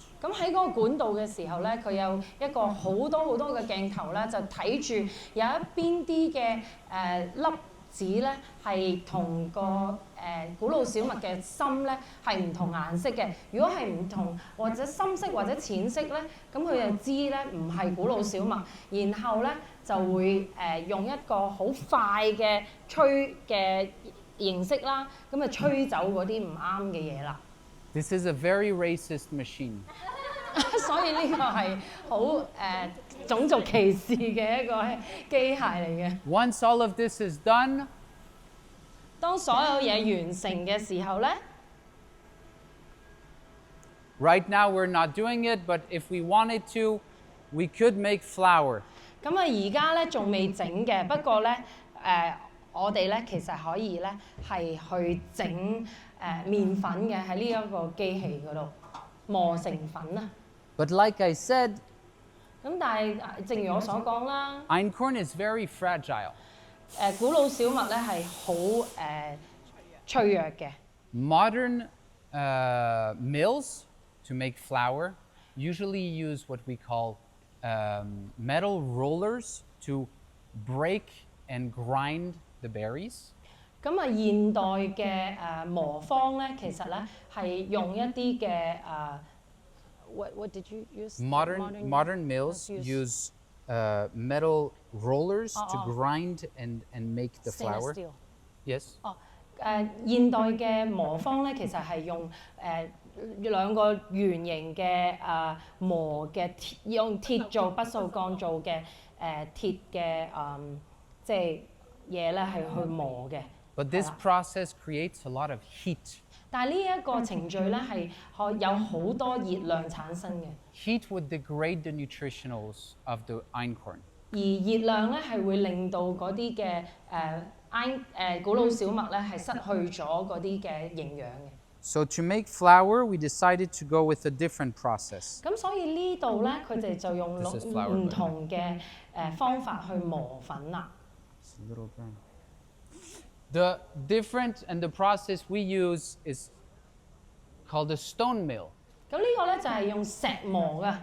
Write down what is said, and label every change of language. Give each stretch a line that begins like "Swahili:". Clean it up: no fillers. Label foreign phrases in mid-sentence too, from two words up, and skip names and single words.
Cantonese: 咁喺嗰個管道嘅時候咧，佢有一個好多嘅鏡頭啦，就睇住有一邊啲嘅粒子咧係同個古老小麥嘅芯咧係唔同顏色嘅。如果係唔同或者深色或者淺色咧，咁佢就知咧唔係古老小麥，然後咧就會用一個好快嘅吹嘅形式啦，咁就吹走嗰啲唔啱嘅嘢啦。
English: This is a very racist machine.
Cantonese: 所以呢個係好種族歧視嘅一個機械嚟嘅。
English: Once all of this is done,
Cantonese: 當所有嘢完成嘅時候咧
English: right now we're not doing it, but if we wanted to, we could make flour.
Cantonese: 咁啊而家咧仲未整嘅，不過咧我哋咧其實可以咧係去整麵粉嘅喺呢一個機器嗰度磨成粉啊。
English: But like I said,
Cantonese: 咁但係正如我所講啦，
English: einkorn is very fragile.
Cantonese: 古老小麥咧係好脆弱嘅。
English: Modern mills to make flour usually use what we call metal rollers to break and grind the berries.
Cantonese: 咁啊，現代嘅磨坊咧，其實咧係用一啲嘅
English: what did you use? Modern mills use metal rollers to grind and make the flour. Yes.
Cantonese: 現代嘅磨坊咧，其實係用兩個圓形嘅磨嘅鐵，用鐵做不鏽鋼做嘅鐵嘅即係嘢咧係去磨嘅。
English: But this process creates a lot of heat.
Cantonese: 但係呢一個程序咧係有好多熱量產生嘅。
English: Heat would degrade the nutritionals of the einkorn.
Cantonese: 而熱量咧係會令到嗰啲嘅古老小麥咧係失去咗嗰啲嘅營養嘅。
English: So to make flour, we decided to go with a different process.
Cantonese: 咁所以呢度咧，佢哋就用唔同嘅方法去磨粉啦。
English: The different and the process we use is called a stone mill.
Cantonese: 咁呢個咧就係用石磨嘅。